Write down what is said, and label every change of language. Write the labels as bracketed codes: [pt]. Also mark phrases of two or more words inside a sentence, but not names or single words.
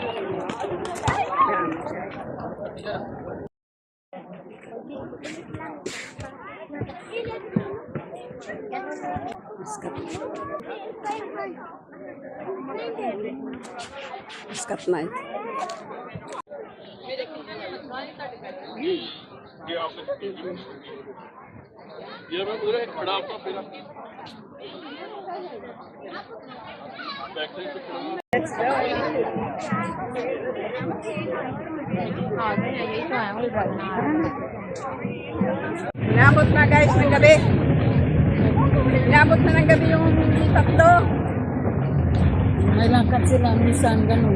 [en] Muscat night. [hi] ये मैं पूरा खड़ा आपका फिर [en] back side [hi] पे खड़ा हूँ [en] Let's go. [tl] Inabot na guys ng gabi. Inabot na ng gabi yung tatlo. May lakad sila. Minsan ganun.